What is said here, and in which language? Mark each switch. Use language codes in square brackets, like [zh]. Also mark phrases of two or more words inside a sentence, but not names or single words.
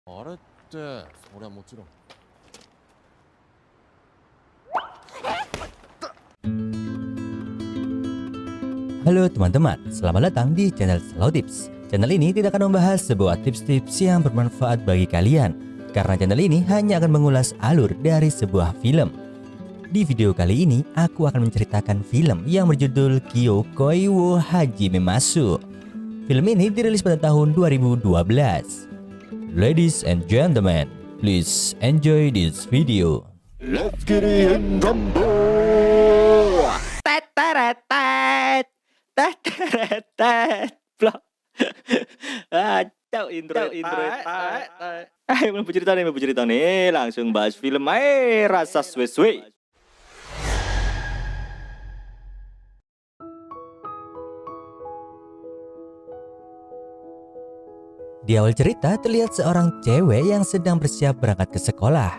[ja] あれってそりゃもちろん。 [id] Halo teman-teman, selamat datang di channel Slow Tips. Channel ini tidak akan membahas sebuah tips-tips yang bermanfaat bagi kalian, karena channel ini hanya akan mengulas alur dari sebuah film. Di video kali ini, aku akan menceritakan film yang berjudul Kyokoi wo Hajime Masu. Film ini dirilis pada tahun 2012. [en] Ladies and gentlemen, please enjoy this video. Let's get in rumble. [id] Blok. Intro. Ayo mau cerita nih, langsung bahas film aja, rasa suwe-suwe. Di awal cerita terlihat seorang cewek yang sedang bersiap berangkat ke sekolah.